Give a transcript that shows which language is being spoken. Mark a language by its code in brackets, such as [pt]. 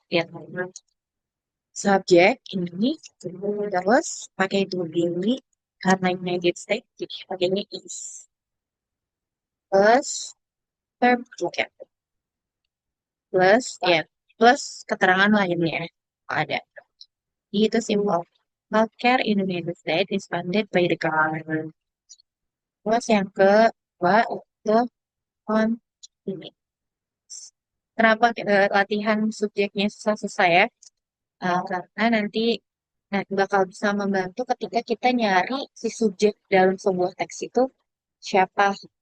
[id] Lihat subjek ini terus pakai to be karena United States, jadi pakainya is. Plus verb juga. Plus, ya, plus keterangan lainnya. Ada. Itu simple. [en] Healthcare in the United States is funded by the government. [id] Terus yang kedua itu on ini. Kenapa latihan subjeknya susah-susah ya? Karena nanti bakal bisa membantu ketika kita nyari si subjek dalam sebuah teks itu siapa.